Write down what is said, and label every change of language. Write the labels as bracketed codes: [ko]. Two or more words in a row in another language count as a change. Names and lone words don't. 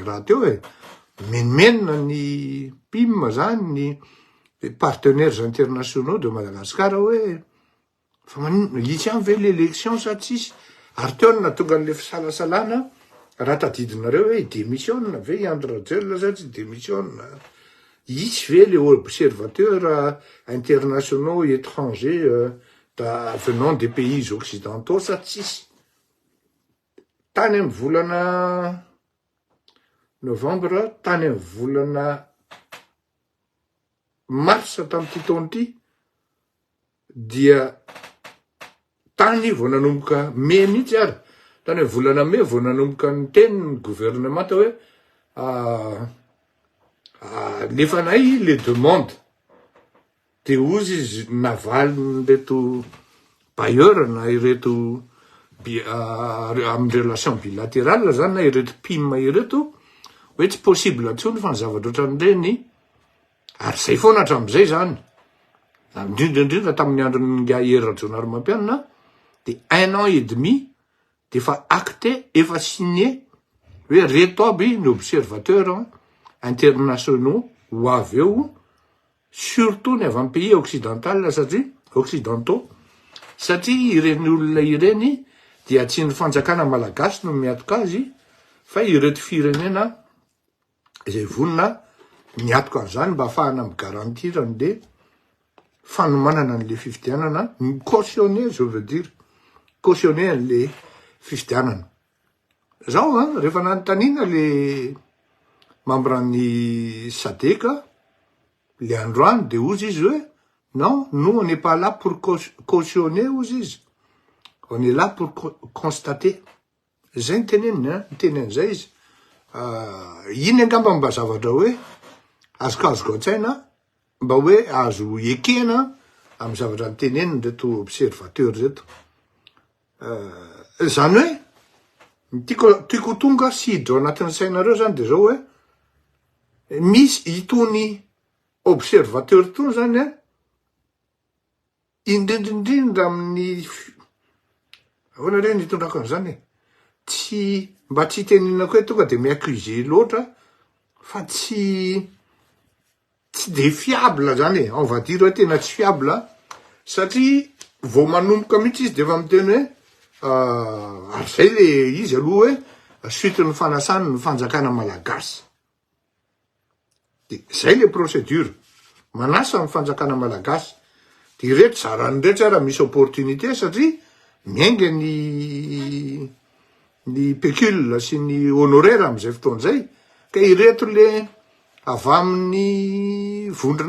[mg] raha teo menimenina ny PIM zany ny [fr] partenaires internationaux de Madagascar [mg] hoe fa itsy any ve l'élection sa tsisy ary teo na tonga an'le fisalasalana raha tadidinareo hoe démissionna ve Andry Rajoelina sa tsy démissionna itsy ve [fr] les observateurs internationaux étrangers venant des pays occidentaux [mg] sa tsisy. Tany amin'ny volana novembre tany amin'ny volana mars tamin'ity taona ity dia tany vao nanomboka mai mihitsy ary tany amin'ny volana mai vao nanomboka ny teniny gouvernement hoe lefanay les [fr] demandes de [mg] ozy izy navaly reto bailleur na ireto amin'ny [fr] relation bilatérale [mg] zany na ireto PIM ireto hoe tsy possible atsony fa ny zavatra ohatran'ireny ary zay foana hatramin'izay zany indrindra tamin'ny andron'ny Hery Rajaonarimampianina [fr] de 1 an et demi [mg] de fa acté efa signé hoe reto aby ny [fr] observateurs internationaux [mg] ho avy eo surtout ny avy amin'ny [fr] pays occidentaux [mg] satria ireny olona ireny dia tsy ny fanjakana malagasy no miatoka azy fa ireto firenena izay vonona miatoka an'izany mba ahafahana migarantir an'le fanomanana an'le fifidianana [fr] cautionner je veux dire cautionner [mg] an'le fifidianana. Zao rehefa nanontaniana le membre-ny SADC le androany de ozy izy hoe [fr] non, nous on n'est pas là pour cautionner [mg] ozy izy, [fr] on est là pour constater. [mg] Zay ny tenen'izay izy. Iny angamba mba zavatra hoe azokazoko an-tsaina mba hoe azo ekena amin'ny zavatra nyteneniny reto observateur reto. Zany hoe tiako tonga sidro anatin'ny sainareo zany de zao hoe misy itony observateur tony zany indrindrindrindra amin'ny ahoana reny itondrako an'izany tsy mba tsy teninako hoe tonga de mi-accuser loatra fa tsy de fiable zany [fr] on va dire [mg] hoe tena tsy fiable satria vao manomboka mihitsy izy de efa miteny hoe ary zay le izy aloha hoe suite ny fanasany ny fanjakana malagasy de zay le procédure manasa ny fanjakana malagasy de ireto zarany rehetra ara misy opportunité satria miainga ny pécule sy ny honoraire am'izay fotoan'izay ka ireto le avy amin'ny vondrona